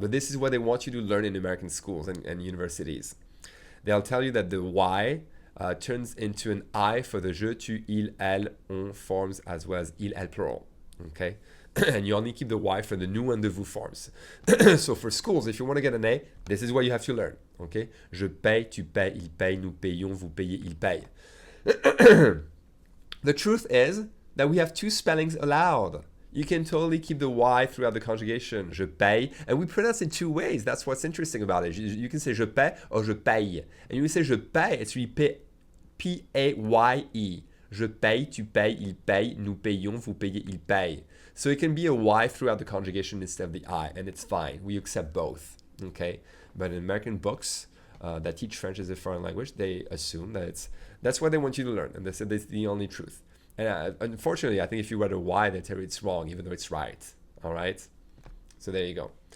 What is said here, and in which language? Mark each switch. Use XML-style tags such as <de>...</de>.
<en>But this is what they want you to learn in American schools and universities. They'll tell you that the Y turns into an I for the je, tu, il, elle, on forms as well as il, elle plural, okay? And you only keep the Y for the nous and the vous forms. So for schools, if you want to get an A, this is what you have to learn, okay?</en> <fr>Je paye, tu payes, il paye, nous payons, vous payez, il paye.</fr> <en>The truth is that we have 2 spellings allowed. You can totally keep the Y throughout the conjugation.</en> <fr>Je paye.</fr> <en>And we pronounce it 2 ways. That's what's interesting about it. You can say</en> <fr>je paie</fr> <en>or</en> <fr>je paye.</fr> <en>And you say je paye, it's really P-A-Y-E.</en> <fr>Je paye, tu payes, il paye, nous payons, vous payez, il paye.</fr> <en>So it can be a Y throughout the conjugation instead of the I, and it's fine. We accept both, okay? But in American books that teach French as a foreign language, they assume that that's what they want you to learn, and they said that's the only truth. And unfortunately, I think if you read a Y, they tell you it's wrong, even though it's right. All right? So there you go.</en>